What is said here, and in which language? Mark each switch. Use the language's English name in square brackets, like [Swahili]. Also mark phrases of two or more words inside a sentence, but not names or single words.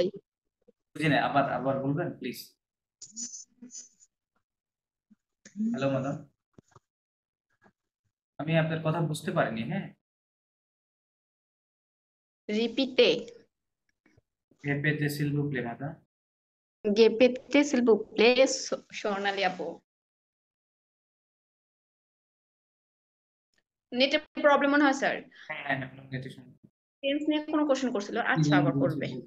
[Bangla] বুঝি না, আবার আবার বলবেন প্লিজ। [English] hello madam, [Bangla] আমি আপনার কথা বুঝতে পারিনি। হ্যাঁ, রিপিটে [French] রিপিটে s'il vous plaît ম্যাডাম। গেপেতে s'il vous plaît সোনালি আপু। [English] net problem [Bangla] মনে হয় স্যার। হ্যাঁ হ্যাঁ ম্যাডাম, নেটে সমস্যা। টেন্স নিয়ে কোনো কোশ্চেন করছিল, আচ্ছা আবার করবে।